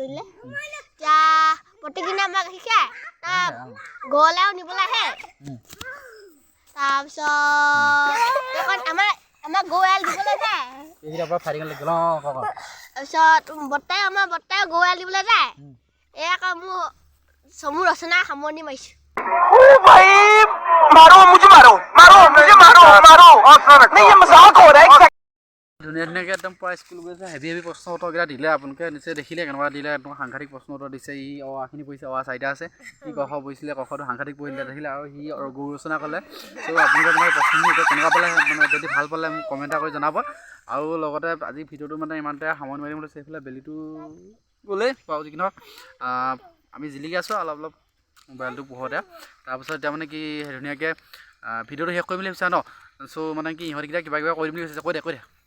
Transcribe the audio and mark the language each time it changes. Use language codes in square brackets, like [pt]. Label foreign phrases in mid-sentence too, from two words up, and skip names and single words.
[as] কৰিলে এতিয়া প্ৰতিদিনে আমাক শিকায় তাৰ ঘৰলৈও নিবলৈ আহে তাৰপিছত আমাৰ গৰু এৰাল দিবলৈ যায় এইকেইটাৰ পৰা ফাইটিং লাগিল অঁ কওক তাৰপিছত বৰ্তাই গৰু এৰাল দিবলৈ যায় এয়া আকৌ মোৰ ৰচনা সামৰণি মাৰিছোঁ [hi] ओ भाई मारो मुझे मारो नहीं ये मजाक हो रहा है [as] ধুনীয়া ধুনীয়াকৈ একদম পূৰা স্কুল গৈছে হেভি প্ৰশ্ন উত্তৰকেইটা দিলে আপোনালোকে নিশ্চয় দেখিলে কেনেকুৱা দিলে একদম সাংঘাতিক প্ৰশ্ন উত্তৰ দিছে ই অখিনি পঢ়িছে চাৰিটা আছে সি ক খ পঢ়িছিলে ক খটো সাংঘাতিক পঢ়িলে দেখিলে আৰু সি গৰু ৰচনা ক'লে চ' আপোনালোকে মানে প্ৰশ্নখিনি এতিয়া কেনেকুৱা পালে মানে যদি ভাল পালে মোক কমেণ্ট কৰি জনাব আৰু লগতে আজি ভিডিঅ'টো মানে ইমানতে সামৰণি মাৰিম বুলি সেইফালে বেলিটো গ'লেই বাৰু যি কি নহওক আমি জিলিকি আছোঁ অলপ মোবাইলটো পোহৰতে তাৰপিছত এতিয়া মানে কি ধুনীয়াকৈ ভিডিঅ'টো শেষ কৰিম বুলি ভাবিছা ন চ' মানে কি ইহঁতকেইটা কিবা কৰি দিম বুলি ভাবিছে কৈ দে